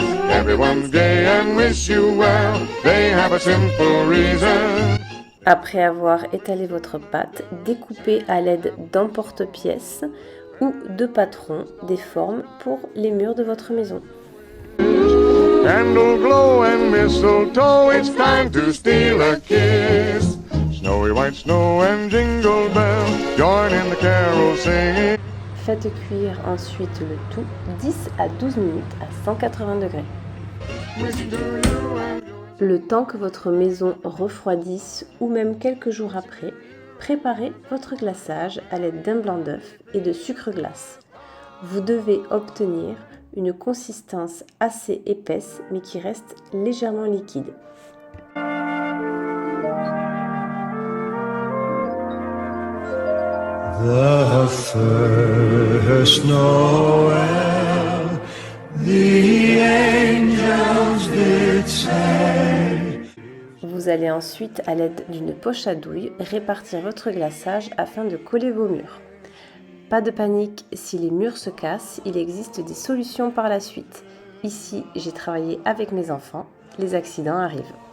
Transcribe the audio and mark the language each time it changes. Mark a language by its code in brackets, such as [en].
[en] Everyone's gay and wish you well. They have a simple reason. [fr] Après avoir étalé votre pâte, découpez à l'aide d'emporte-pièces ou de patrons des formes pour les murs de votre maison. [en] Candle glow and mistletoe, it's time to steal a kiss. Snowy white snow and jingle bells, join in the carol singing. [fr] Faites cuire ensuite le tout 10 à 12 minutes à 180 degrés. Le temps que votre maison refroidisse ou même quelques jours après, préparez votre glaçage à l'aide d'un blanc d'œuf et de sucre glace. Vous devez obtenir une consistance assez épaisse mais qui reste légèrement liquide. [en] The first Noel, the angels did say. [fr] Vous allez ensuite, à l'aide d'une poche à douille, répartir votre glaçage afin de coller vos murs. Pas de panique, si les murs se cassent, il existe des solutions par la suite. Ici, j'ai travaillé avec mes enfants, les accidents arrivent.